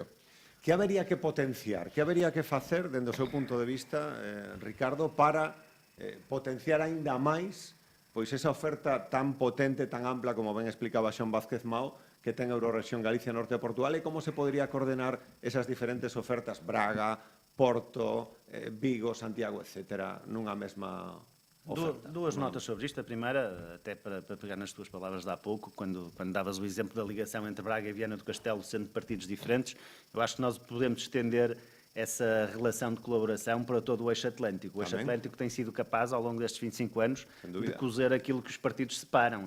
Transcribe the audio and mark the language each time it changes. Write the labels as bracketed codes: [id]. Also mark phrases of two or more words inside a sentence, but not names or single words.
[gl] Que habería que potenciar, que habería que facer, dende o seu punto de vista, Ricardo, para potenciar aínda máis pois esa oferta tan potente, tan ampla, como ben explicaba Xoán Vázquez Mao, que ten a Eurorrexión Galicia Norte de Portugal, e como se podría coordenar esas diferentes ofertas, Braga, Porto, Vigo, Santiago, etc., nunha mesma oferta. [pt] Duas notas sobre isto. A primeira, até para pegar nas tuas palavras de há pouco, quando davas o exemplo da ligação entre Braga e Viana do Castelo, sendo partidos diferentes, eu acho que nós podemos estender essa relação de colaboração para todo o eixo atlântico. O eixo atlântico tem sido capaz, ao longo destes 25 anos, de cozer aquilo que os partidos separam.